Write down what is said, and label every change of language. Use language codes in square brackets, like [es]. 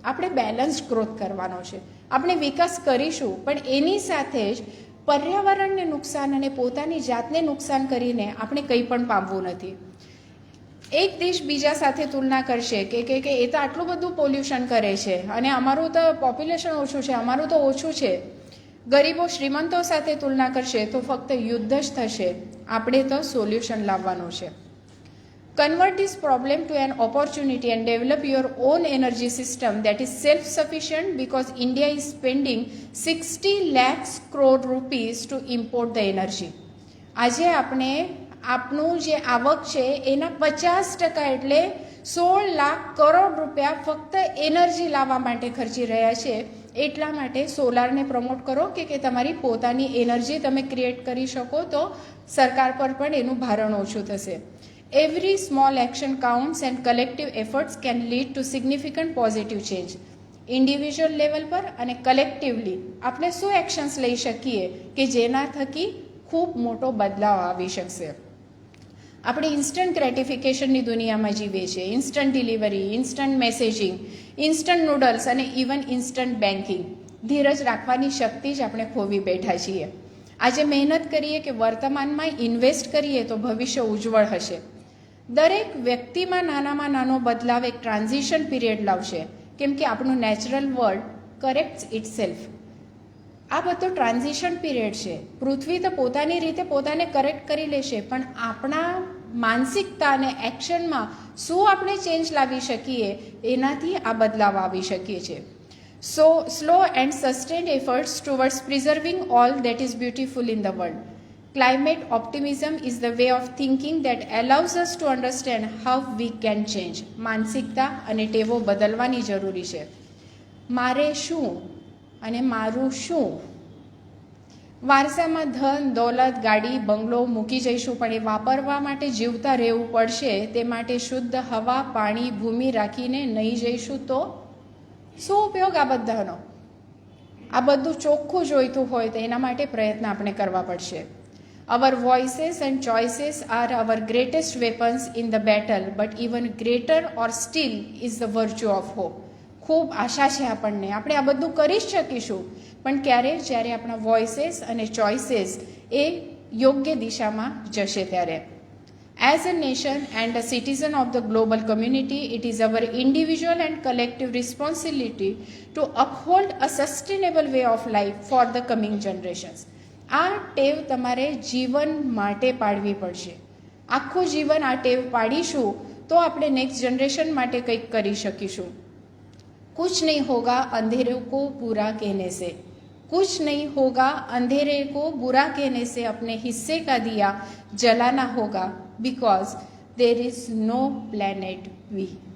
[gu] આપણે balanced growth કરવાનો છે. આપણે વિકાસ કરીશું પણ એની સાથે જ પર્યાવરણને નુકસાન અને પોતાની જાતને નુકસાન કરીને આપણે કંઈ પણ પામવું નથી. એક દેશ બીજા સાથે તુલના કરશે કે એ તો આટલું બધું પોલ્યુશન કરે છે અને અમારું તો પોપ્યુલેશન ઓછું છે, અમારું તો ઓછું છે. ગરીબો શ્રીમંતો સાથે તુલના કરશે તો ફક્ત યુદ્ધ જ થશે. આપણે તો સોલ્યુશન લાવવાનું છે. [en] Convert this problem to an opportunity and develop your own energy system that is self-sufficient, because India is spending 60 lakhs crore rupees to import the energy. [gu] આજે આપણે આપણું જે આવક છે એના 50% એટલે 16 લાખ કરોડ રૂપિયા ફક્ત એનર્જી લાવવા માટે ખર્ચી રહ્યા છે. એટલા માટે સોલારને પ્રમોટ કરો કે તમારી પોતાની એનર્જી તમે ક્રિએટ કરી શકો તો સરકાર પર પણ એનું ભારણ ઓછું થશે. [en] Every small action counts and collective efforts can lead to significant positive change. [gu] Individual level પર અને કલેક્ટિવલી આપણે શું એક્શન્સ લઈ શકીએ કે જેના થકી ખૂબ મોટો બદલાવ આવી શકશે. આપણે ઇન્સ્ટન્ટ ગ્રેટિફિકેશનની દુનિયામાં જીવીએ છીએ. Instant delivery, instant messaging, instant noodles અને ઇવન ઇન્સ્ટન્ટ બેન્કિંગ. ધીરજ રાખવાની શક્તિ જ આપણે ખોવી બેઠા છીએ. આજે મહેનત કરીએ કે વર્તમાનમાં ઇન્વેસ્ટ કરીએ તો ભવિષ્ય ઉજ્જવળ હશે. દરેક વ્યક્તિમાં નાનામાં નાનો બદલાવ એક ટ્રાન્ઝિશન પીરિયડ લાવશે, કેમ કે આપણું [en] Natural world corrects itself. [gu] આ બધો ટ્રાન્ઝિશન પીરિયડ છે. પૃથ્વી તો પોતાની રીતે પોતાને કરેક્ટ કરી લેશે, પણ આપણા માનસિકતા અને એક્શનમાં શું આપણે ચેન્જ લાવી શકીએ એનાથી આ બદલાવ આવી શકીએ છીએ. [en] So, slow and sustained efforts towards preserving all that is beautiful in the world. Climate optimism is the way of thinking that allows us to understand how we can change. [gu] માનસિકતા અને ટેવો બદલવાની જરૂરી છે. મારે શું અને મારું શું, વારસામાં ધન દોલત ગાડી બંગલો મૂકી જઈશું, પણ એ વાપરવા માટે જીવતા રહેવું પડશે. તે માટે શુદ્ધ હવા પાણી ભૂમિ રાખીને નહીં જઈશું તો શું ઉપયોગ આ બધાનો? આ બધું ચોખ્ખું જોઈતું હોય તો એના માટે પ્રયત્ન આપણે કરવા પડશે. [en] Our voices and choices are our greatest weapons in the battle, but even greater or still is the virtue of hope. [gu] ખૂબ આશા છે આપણને, આપણે આ બધું કરી જ શકીશું, પણ ક્યારે? જ્યારે આપણા વોઇસીસ અને ચોઇસીસ એ યોગ્ય દિશામાં જશે ત્યારે. [en] As a nation and a citizen of the global community, it is our individual and collective responsibility to uphold a sustainable way of life for the coming generations. [gu] આ ટેવ તમારે જીવન માટે પાડવી પડશે. આખું જીવન આ ટેવ પાડીશું તો આપણે નેક્સ્ટ જનરેશન માટે કંઈક કરી શકીશું. [hi] कुछ नहीं होगा अंधेरे को बुरा कहने से, कुछ नहीं होगा अंधेरे को बुरा कहने से अपने हिस्से का दिया जलाना होगा, [en] Because there is no planet we.